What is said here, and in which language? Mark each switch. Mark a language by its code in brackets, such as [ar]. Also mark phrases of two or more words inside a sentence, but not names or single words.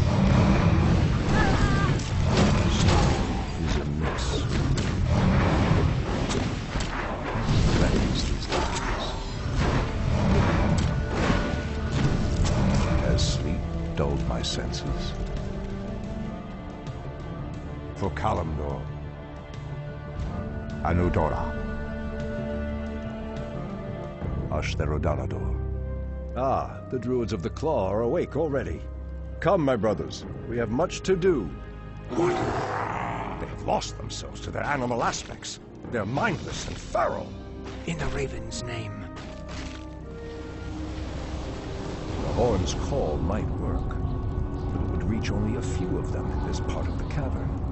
[en] Something is amiss. What threatens these lands? Has sleep dulled my senses? For Kalimdor. Anudora. Ashtherodanador. Ah, the Druids of the Claw are awake already. Come, my brothers, we have much to do. What? They have lost themselves to their animal aspects. They're mindless and feral. In the Raven's name. The horn's call might work, but it would reach only a few of them in this part of the cavern.